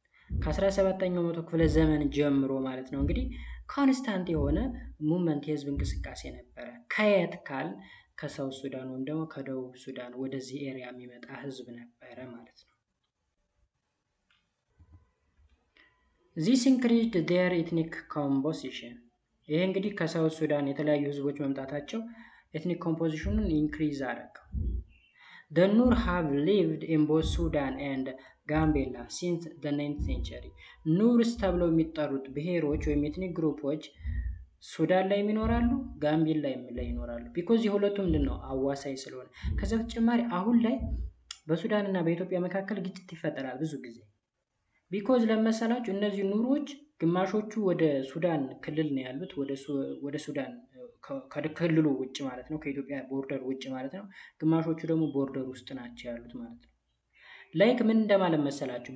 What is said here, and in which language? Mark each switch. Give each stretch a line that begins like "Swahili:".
Amharic: ከ17ኛው መቶ ክፍለ ዘመን ጀምሮ ማለት ነው እንግዲህ ኮንስታንት የሆነ ሙቭመንት የህዝብ እንቅስቃሴ ነበረ። ከየት ካል ከሳውት ሱዳን ወይም ደግሞ ከደቡብ ሱዳን ወደዚህ ኤሪያ የሚመጣ ህዝብ ነበረ ማለት ነው።
English: This increased their ethnic composition.
Amharic: ይሄ እንግዲህ ከሳውት ሱዳን የተለያዩ ህዝቦች መምጣታቸው ኤትኒክ ኮምፖዚሽኑን ኢንክሪዝ አደረገው።
English: The Nur have lived in both Sudan and Gambia since the 9th century.
Amharic: ኑርስ ተብለው የሚጠሩት ብሔሮች ወይም ኤትኒክ ግሩፖች ሱዳን ላይ ይኖራሉ፣ ጋምቤላ ላይ ይኖራሉ። ቢኮዝ የሁለቱም ምንድነው አዋሳኝ ስለሆነ። ከዛ በተጨማሪ አሁን ላይ በሱዳን እና በኢትዮጵያ መካከል ግጭት ይፈጠራል ብዙ ጊዜ። ቢኮዝ ለመሰላችሁ እነዚህ ኑሮች ግማሾቹ ወደ ሱዳን ክልል ነው ያሉት፣ ወደ ሱዳን ከክልሉ ውጭ ማለት ነው፣ ከኢትዮጵያ ቦርደር ውጭ ማለት ነው። ግማሾቹ ደግሞ ቦርደር ውስጥ ናቸው ያሉት ማለት ነው። ላይክ ምን እንደማለት መሰላችሁ?